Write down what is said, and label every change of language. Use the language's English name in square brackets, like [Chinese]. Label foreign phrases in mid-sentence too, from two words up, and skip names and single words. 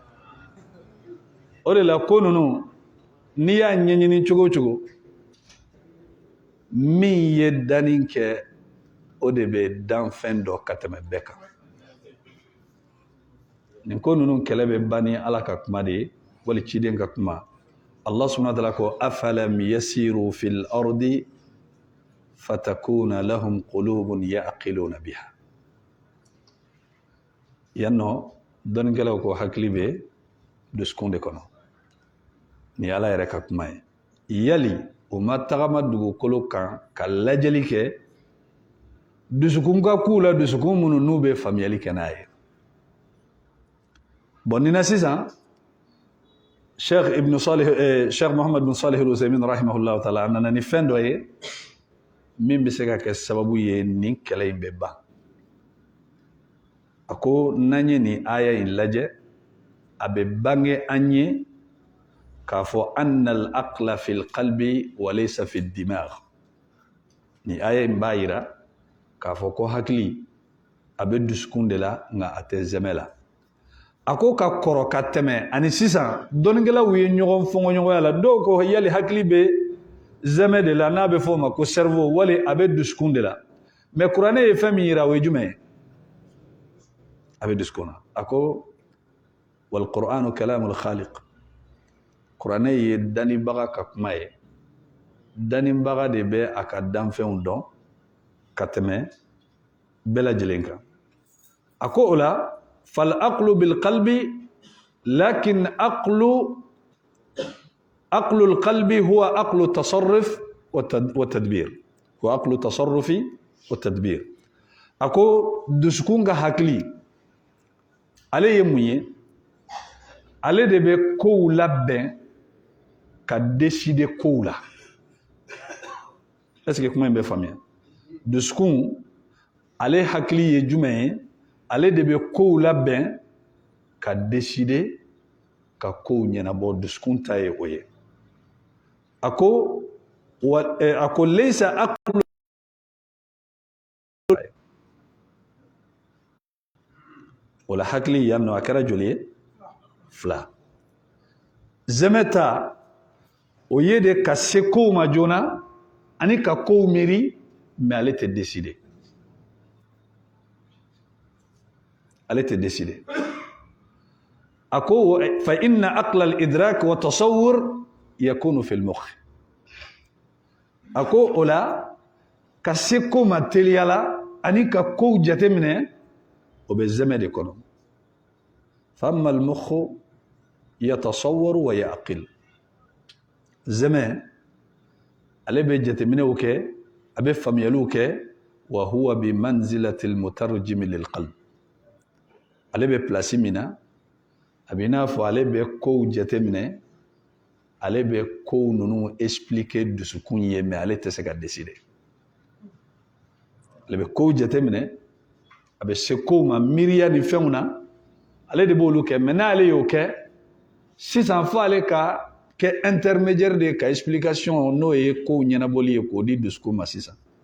[Bambara] o de la ko ninnu n'i y'a ɲɛɲini cogo o cogo min ye danni kɛ o de bɛ dan fɛn dɔ ka tɛmɛ bɛɛ kan nin ko ninnu kɛlɛ bɛ ban ni ala ka kuma de ye wali ciden ka kuma [Arabic] الله سبحانه وتعالى [Bambara] ko [Arabic] أفلم يسيروا في الأرض فتكون لهم قلوب يعقلون بها [Bambara] yanno dɔnikɛlaw ko hakili bɛ dusukun de kɔnɔ ni ala yɛrɛ ka kuma ye yali o ma tagama dugukolo kan ka lajɛli kɛ dusukun ka k'u la dusukun minnu n'u bɛ faamuyali kɛ n'a ye bon nin na sisan Sheikh Muhammad bin Salih al-Uthaymin [Arabic] رحمه الله تعالى [Bambara] a nana ni fɛn dɔ ye min bɛ se ka kɛ sababu ye nin kɛlɛ in bɛ ban a ko n'an ye nin aya in lajɛ a bɛ bange an ye k'a fɔ [Arabic] أن العقل في القلب وليس في الدماغ [Bambara] ni aya in b'a yira k'a fɔ ko hakili a bɛ dusukun de la nka a tɛ zɛmɛ la a ko ka kɔrɔ ka tɛmɛ ani sisan dɔnikɛlaw ye ɲɔgɔn fɔngɔɲɔgɔnya la dɔw ko yali hakili bɛ zɛmɛ de la n'a bɛ fɔ o ma ko cerveau wali a bɛ dusukun de la mais kuranɛ ye fɛn min yira o ye jumɛn ye a bɛ dusukun na a ko [Arabic] والقرآن كلام الخالق [Bambara] kuranɛ ye danibaga ka kuma ye danibaga de bɛ a ka danfɛnw dɔn ka tɛmɛ bɛɛ lajɛlen kan a ko o la [Arabic] فالعقل بالقلب لكن عقل القلب هو عقل تصرف وتدبير هو عقل تصرف وتدبير huwa aqlu tasarrufi wa tadbir a ko [Bambara] dusukun ka hakili ale ye mun ye ale de bɛ kow labɛn ka décider kow la [French] est-ce que [Bambara] kuma in bɛ faamuya dusukun ale hakili ye jumɛn ye ale de bɛ kow labɛn ka décider ka kow ɲɛnabɔ dusukun ta ye o ye a ko [Arabic] ليس العقل [Bambara] o la hakili yan nɔ a kɛra joli ye 2 zɛmɛ ta o ye de ka se kow ma joona ani ka kow miiri mais ale tɛ décider ale tɛ décider a ko [Arabic] فإن عقل الإدراك والتصور يكون في المخ [Bambara] a ko o la ka se ko ma teliya la ani ka kow jateminɛ o bɛ zɛmɛ de kɔnɔ [Arabic] فأما المخ يتصور ويعقل [Bambara] zɛmɛ ale bɛ jateminɛw kɛ a bɛ faamuyaliw kɛ [Arabic] وهو بمنزلة المترجم للقلب [Bambara] ale bɛ place min na a bɛ i n'a fɔ ale bɛ kow jateminɛ ale bɛ kow ninnu expliquer dusukun ye mais ale tɛ se ka décider ale bɛ kow jateminɛ a bɛ se kow ma miiriya ni fɛnw na ale de b'olu kɛ mais n'ale y'o kɛ sisan fo ale ka kɛ intermédiaire de ka explication n'o ye kow ɲɛnabɔli ye k'o di dusukun ma sisan